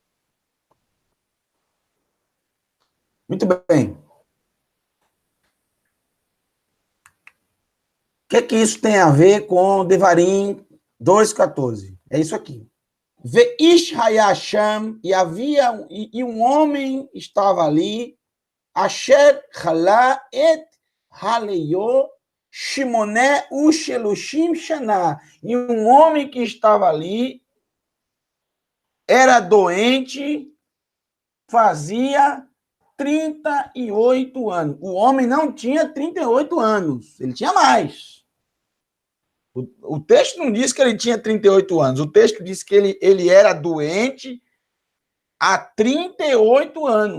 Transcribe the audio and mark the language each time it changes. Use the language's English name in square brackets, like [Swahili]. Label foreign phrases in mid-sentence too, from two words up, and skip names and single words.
[Portuguese] Muito bem. O que isso tem a ver com Devarim 2,14? É isso aqui. [Hebrew] ואיש היה שם, [Portuguese] e um homem estava ali, [Hebrew] אשר חלה את חליו שמונה ושלושים שנה. [Portuguese] E um homem que estava ali era doente, fazia 38 anos. O homem não tinha 38 anos, ele tinha mais. O texto não diz que ele tinha 38 anos, o texto diz que ele era doente há 38 anos.